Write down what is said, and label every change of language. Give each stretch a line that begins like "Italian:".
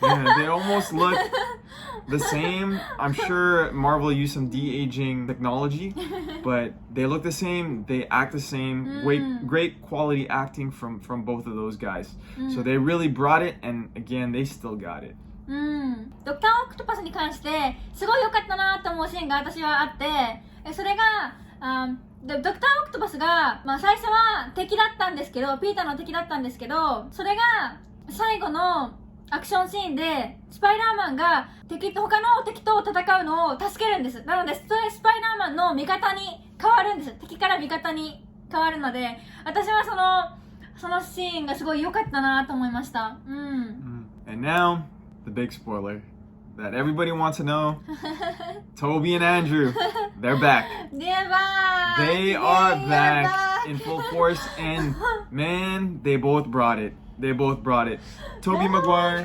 English: Yeah, they almost look the same. I'm sure Marvel used some de-aging technology, but they look the same. They act the same. Great quality acting from both of those guys. So they really brought it, and again, they still got it.
Japanese: ドクター・オクトパスに関してすごい良かったなと思うシーンが私はあって、それがドクター・オクトパスが、最初は敵だったんですけど、ピーターの敵だったんですけど、それが最後のアクションシーンでスパイダーマンが他の敵と戦うのを助けるんです。なのでスパイダーマンの味方に変わるんです。敵から味方に変わるので、私はそのシーンがすごい良かったなと思いました。
English: And now the big spoiler that everybody wants to know. Toby and Andrew, they're back. They're back. They are back in full force, and man, they both brought it. Tobey Maguire.